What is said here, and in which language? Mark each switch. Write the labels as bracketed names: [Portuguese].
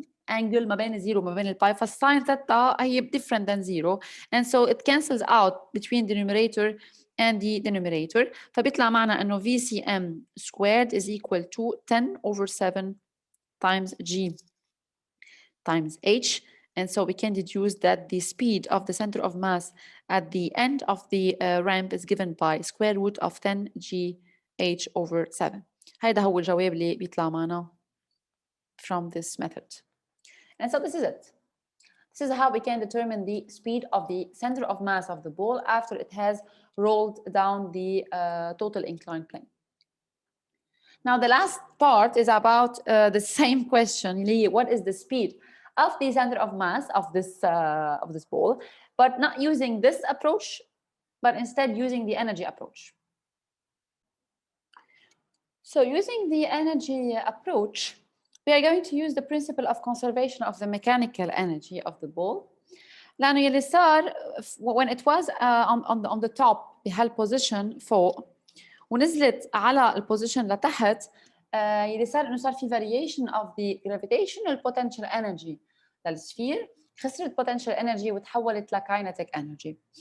[English] angle [Arabic] ما بين الزيرو وما بين الباي فالساين ثيتا هي [English] different than zero and so it cancels out between the numerator and the denominator [Arabic] فبيطلع معنا انه [English] VCM squared is equal to 10 over 7 times G times H. And so we can deduce that the speed of the center of mass at the end of the ramp is given by square root of 10 GH over 7. [Arabic] هيدا هو الجواب اللي بيطلع معنا [English] from this method. And so this is it. This is how we can determine the speed of the center of mass of the ball after it has rolled down the total inclined plane. Now the last part is about the same question, what is the speed of the center of mass of this ball, but not using this approach, but instead using the energy approach. So using the energy approach, we are going to use the principle of conservation of the mechanical energy of the ball. [Arabic] لأنه يلي صار [English] when it was on the top [Arabic] بهالposition فوق ونزلت على البوزيشن لتحت يلي صار انه صار في [English] variation of the gravitational potential energy [Arabic] للسفير خسرت potential energy وتحولت ل kinetic energy.